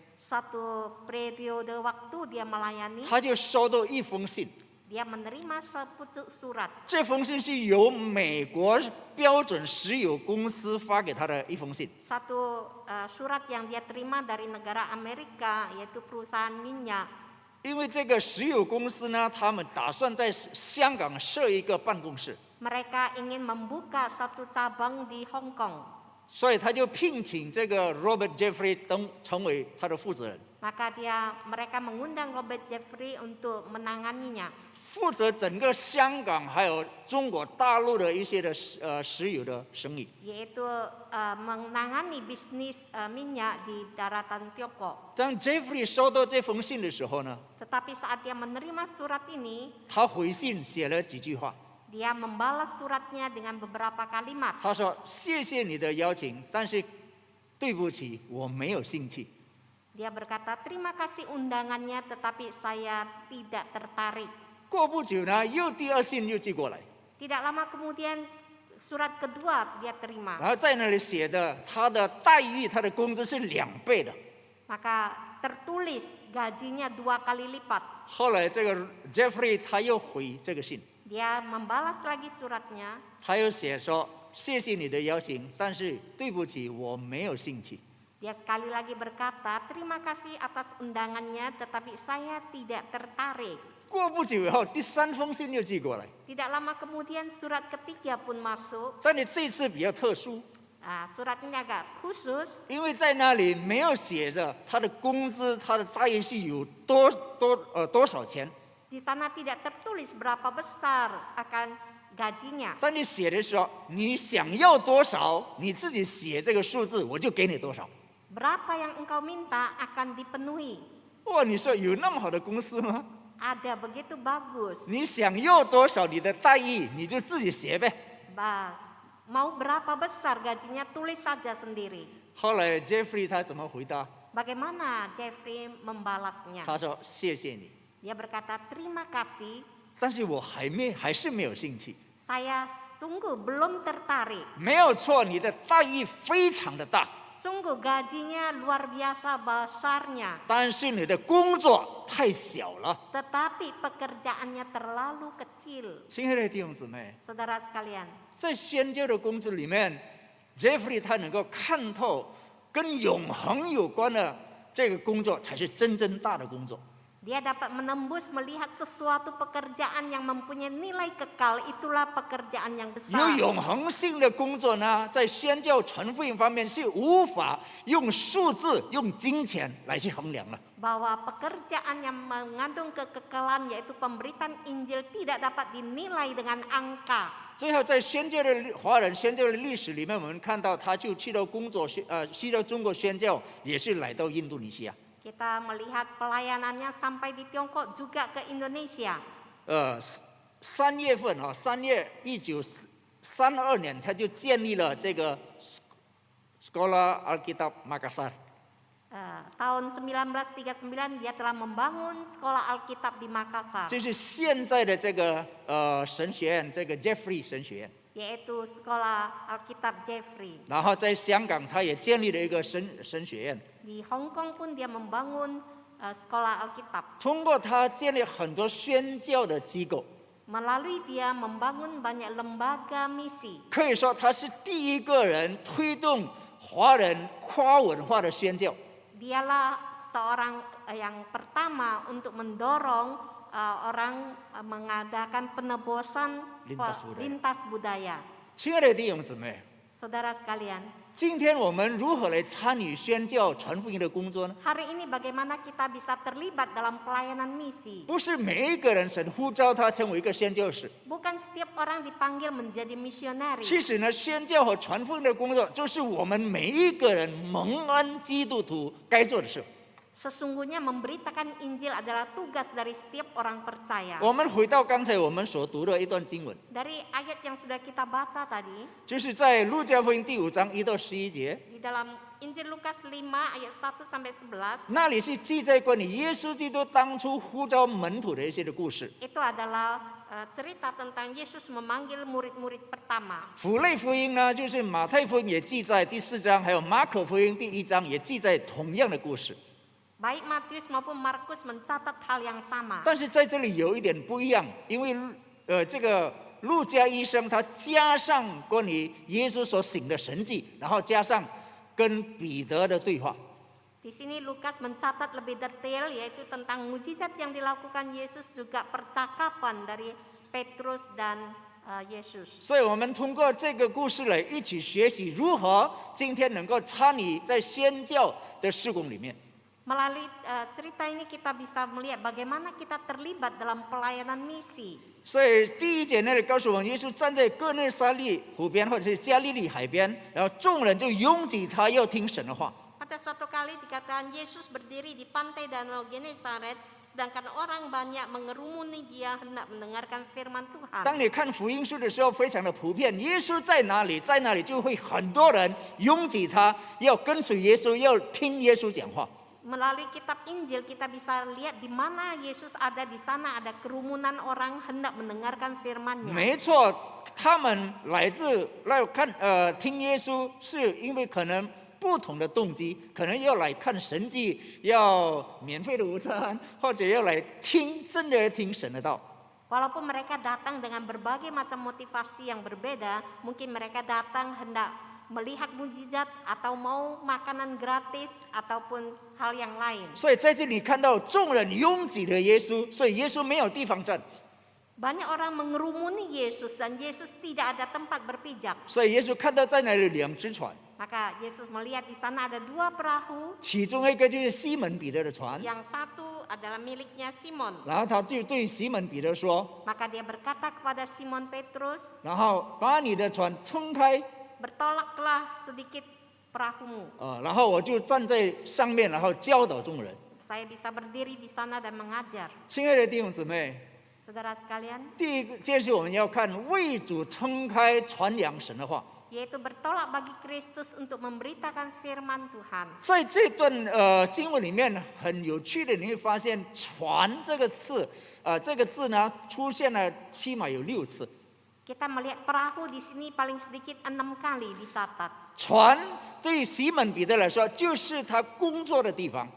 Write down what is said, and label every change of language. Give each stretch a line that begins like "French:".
Indonesian: Satu periode waktu dia melayani,
Chinese: 他就收到一封信。
Indonesian: dia menerima sepucuk surat.
Chinese: 这封信是由美国标准石油公司发给他的一封信。
Indonesian: Satu surat yang dia terima dari negara Amerika, yaitu perusahaan minyak.
Chinese: 因为这个石油公司呢，他们打算在香港设一个办公室，
Indonesian: Mereka ingin membuka satu cabang di Hong Kong.
Chinese: 所以他就聘请这个 Robert Jeffrey 成为他的负责人，
Indonesian: Maka mereka mengundang Robert Jeffrey untuk menanganinya.
Chinese: 负责整个香港还有中国大陆的一些的石油的生意。
Indonesian: Yaitu menangani bisnis minyak di daratan Tiongkok.
Chinese: 当 Jeffrey 收到这封信的时候呢，
Indonesian: Tetapi saat dia menerima surat ini,
Chinese: 他回信写了几句话。
Indonesian: dia membalas suratnya dengan beberapa kalimat.
Chinese: 他说：“谢谢你的邀请，但是对不起，我没有兴趣。”
Indonesian: Dia berkata, terima kasih undangannya, tetapi saya tidak tertarik.
Chinese: 过不久呢，又第二信又寄过来，
Indonesian: Tidak lama kemudian surat kedua dia terima.
Chinese: 然后在那里写的他的待遇、他的工资是2倍的。
Indonesian: Maka tertulis gajinya 2 kali lipat.
Chinese: 后来这个 Jeffrey 他又回这个信，
Indonesian: Dia membalas lagi suratnya.
Chinese: 他又写说：“谢谢你的邀请，但是对不起，我没有兴趣。”
Indonesian: Dia sekali lagi berkata, terima kasih atas undangannya, tetapi saya tidak tertarik.
Chinese: 过不久以后，第3封信又寄过来，
Indonesian: Tidak lama kemudian surat ketiga pun masuk.
Chinese: 但你这次比较特殊，
Indonesian: Surat ini agak khusus.
Chinese: 因为在那里没有写着他的工资、他的待遇是有多少钱，
Indonesian: Di sana tidak tertulis berapa besar akan gajinya.
Chinese: 当你写的时候，你想要多少，你自己写这个数字，我就给你多少。
Indonesian: Berapa yang engkau minta akan dipenuhi.
Chinese: 哇，你说有那么好的公司吗？
Indonesian: Ada begitu bagus.
Chinese: 你想要多少你的待遇，你就自己写呗。
Indonesian: Mau berapa besar gajinya, tulis saja sendiri.
Chinese: 后来 Jeffrey 他怎么回答？
Indonesian: Bagaimana Jeffrey membalasnya?
Chinese: 他说：“谢谢你，
Indonesian: Dia berkata, terima kasih,
Chinese: 但是我还是没有兴趣。
Indonesian: saya sungguh belum tertarik.
Chinese: 没有错，你的待遇非常的大，
Indonesian: Sungguh gajinya luar biasa besarnya.
Chinese: 但是你的工作太小了。
Indonesian: Tetapi pekerjaannya terlalu kecil.
Chinese: 亲爱的弟兄姊妹，
Indonesian: Saudara sekalian,
Chinese: 在宣教的工作里面 ，Jeffrey 他能够看透跟永恒有关的这个工作，才是真正大的工作。
Indonesian: Dia dapat menembus melihat sesuatu pekerjaan yang mempunyai nilai kekal, itulah pekerjaan yang besar.
Chinese: 永恒性的工作呢，在宣教传福音方面是无法用数字、用金钱来去衡量了。
Indonesian: Bahwa pekerjaan yang mengandung kekekalan yaitu pemberitaan Injil tidak dapat dinilai dengan angka.
Chinese: 最后，在宣教的华人宣教的历史里面，我们看到他就去到去到中国宣教，也是来到印度尼西亚。
Indonesian: Kita melihat pelayanannya sampai di Tiongkok juga ke Indonesia.
Chinese: 3月份啊，3月1932年，他就建立了这个 Sekolah Alkitab Makassar。
Indonesian: Tahun 1939 dia telah membangun sekolah Alkitab di Makassar.
Chinese: 就是现在的这个神学院，这个 Jeffrey 神学院。
Indonesian: Yaitu sekolah Alkitab Jeffrey.
Chinese: 然后在香港，他也建立了一个神学院。
Indonesian: Di Hong Kong pun dia membangun sekolah Alkitab.
Chinese: 通过他建立很多宣教的机构，
Indonesian: Melalui dia membangun banyak lembaga misi.
Chinese: 可以说他是第一个人推动华人跨文化的宣教。
Indonesian: Dialah seorang yang pertama untuk mendorong orang mengadakan penebusan lintas budaya.
Chinese: 亲爱的弟兄姊妹，
Indonesian: Saudara sekalian,
Chinese: 今天我们如何来参与宣教传福音的工作呢？
Indonesian: hari ini bagaimana kita bisa terlibat dalam pelayanan misi?
Chinese: 不是每一个人神呼召他成为一个宣教士，
Indonesian: Bukan setiap orang dipanggil menjadi misionari.
Chinese: 其实呢，宣教和传福音的工作，就是我们每一个人蒙恩基督徒该做的事。
Indonesian: Sesungguhnya memberitakan Injil adalah tugas dari setiap orang percaya.
Chinese: 我们回到刚才我们所读的一段经文，
Indonesian: Dari ayat yang sudah kita baca tadi,
Chinese: 就是在路加福音第5章1到11节，
Indonesian: di dalam Injil Lukas 5 ayat 1 sampai 11,
Chinese: 那里是记载关于耶稣基督当初呼召门徒的一些的故事。
Indonesian: itu adalah cerita tentang Yesus memanggil murid-murid pertama.
Chinese: 符类福音呢，就是马太福音也记载第4章，还有马可福音第1章也记载同样的故事。
Indonesian: Baik Matius maupun Markus mencatat hal yang sama.
Chinese: 但是在这里有一点不一样，因为这个路加医生他加上关于耶稣所行的神迹，然后加上跟彼得的对话。
Indonesian: Di sini Lukas mencatat lebih detail yaitu tentang mujizat yang dilakukan Yesus juga percakapan dari Petrus dan Yesus.
Chinese: 所以我们通过这个故事来一起学习如何今天能够参与在宣教的事工里面。
Indonesian: Melalui cerita ini kita bisa melihat bagaimana kita terlibat dalam pelayanan misi.
Chinese: 所以第1节那里告诉我们，耶稣站在哥内撒利湖边或者是加利利海边，然后众人就拥挤他，要听神的话。
Indonesian: Pada suatu kali dikatakan Yesus berdiri di pantai Danau Genesaret, sedangkan orang banyak mengerumuni dia hendak mendengarkan firman Tuhan.
Chinese: 当你看福音书的时候，非常的普遍，耶稣在哪里，在哪里就会很多人拥挤他，要跟随耶稣，要听耶稣讲话。
Indonesian: Melalui kitab Injil kita bisa lihat di mana Yesus ada, di sana ada kerumunan orang hendak mendengarkan firman-Nya.
Chinese: 没错，他们来看听耶稣，是因为可能不同的动机，可能要来看神迹，要免费的午餐，或者要来听真的听神的道。
Indonesian: Walaupun mereka datang dengan berbagai macam motivasi yang berbeda, mungkin mereka datang hendak melihat mujizat atau mau makanan gratis ataupun hal yang lain.
Chinese: 所以在这里看到众人拥挤的耶稣，所以耶稣没有地方站，
Indonesian: Banyak orang mengerumuni Yesus dan Yesus tidak ada tempat berpijak.
Chinese: 所以耶稣看到在那里2只船，
Indonesian: Maka Yesus melihat di sana ada 2 perahu,
Chinese: 其中一个就是西门彼得的船，
Indonesian: yang satu adalah miliknya Simon.
Chinese: 然后他就对西门彼得说，
Indonesian: Maka dia berkata kepada Simon Petrus,
Chinese: 然后把你的船撑开，
Indonesian: bertolaklah sedikit perahumu.
Chinese: 然后我就站在上面，然后教导众人。
Indonesian: Saya bisa berdiri di sana dan mengajar.
Chinese: 亲爱的弟兄姊妹，
Indonesian: Saudara sekalian,
Chinese: 第一个就是我们要看为主撑开传扬神的话。
Indonesian: yaitu bertolak bagi Kristus untuk memberitakan firman Tuhan.
Chinese: 在这段经文里面很有趣的，你会发现“传”这个字，这个字呢出现了起码有6次。
Indonesian: Kita melihat perahu di sini paling sedikit 6 kali dicatat.
Chinese: 船对西门彼得来说，就是他工作的地方，